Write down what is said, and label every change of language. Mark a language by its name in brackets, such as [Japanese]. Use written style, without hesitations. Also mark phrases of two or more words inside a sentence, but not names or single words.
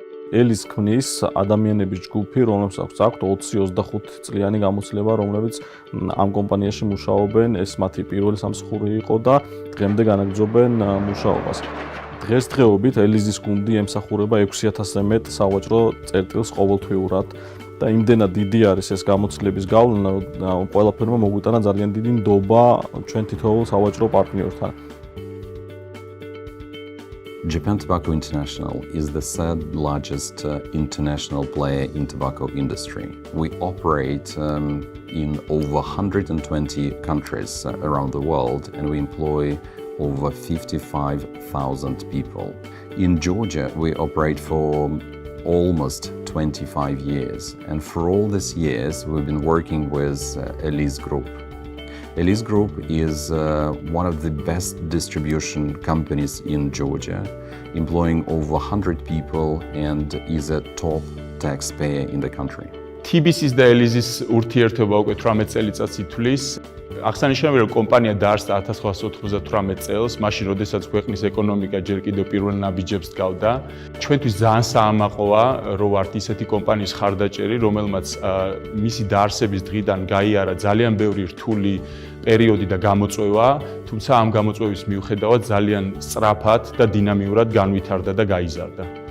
[Georgian] ელის ქმნის ადამიანების ჯგუფი, რომელსაც აქვთ 20-25 წლიანი გამოცდილება, რომლებიც ამ კომპანიაში მუშაობენ, ეს მათი პირველი სამსახური იყო და დღემდე განაგრძობენ მუშაობას. დღესდღეობით ელიზის გუნდი ემსახურება 6000-ზე მეტ სავაჭრო წერტილს ყოველთვიურად და იმდენად დიდი არის ეს გამოცდილების გავლენა, ყველაფერმა მოგვიტანა ძალიან დიდი ნდობა ჩვენ თითოეულ სავაჭრო პარტნიორთან. [English] Japan Tobacco International is the third largest international player in tobacco industry. We operate in over 120 countries around the world and we employ over 55,000 people. In Georgia, we operate for almost 25 years, and for all these years we've been working with Elise Group. Elise Group is one of the best distribution companies in Georgia, employing over 100 people and is a top taxpayer in the country. [Georgian] TBC-ის და Elise-ის ურთიერთობა უკვე 18 წელიწადს ითვლის. აღსანიშნავია, რომ კომპანია დაარსდა 1998 წელს, მაშინ, როდესაც ქვეყნის ეკონომიკა ჯერ კიდევ პირველ ნაბიჯებს დგავდა. ჩვენთვის ძალიან საამაყოა, რომ ვართ ისეთი კომპანიის ხარდაჭერი, რომელმაც მისი დაარსების დღიდან გაიარა ძალიან ბევრი რთული პერიოდი და გამოწვევა, თუმცა ამ გამოწვევის მიუხედავად ძალიან სწრაფად და დინამიურად განვითარდა და გაიზარდა.